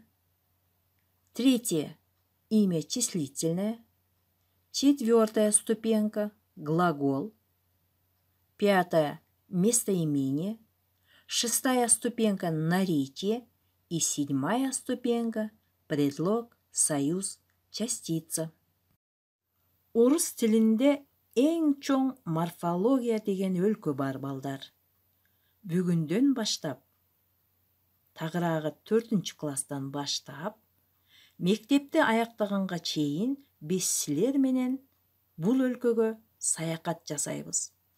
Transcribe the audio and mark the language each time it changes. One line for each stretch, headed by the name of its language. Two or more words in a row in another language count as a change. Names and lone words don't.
Russian: Третья – имя числительное. Четвертая ступенька – глагол. Пятая – местоимение. Шестая ступенька – наречие. И седьмая ступенька – предлог, союз, частица.
Kazakh: Орыс тілінде ең
Kyrgyz: чоң морфология деген өлкө бар балдар. Бүгүндөн баштап, тагыраагы 4-чү класстан баштап, мектепти аяктаганга чейин биз силер менен бул өлкөгө саякат жасайбыз.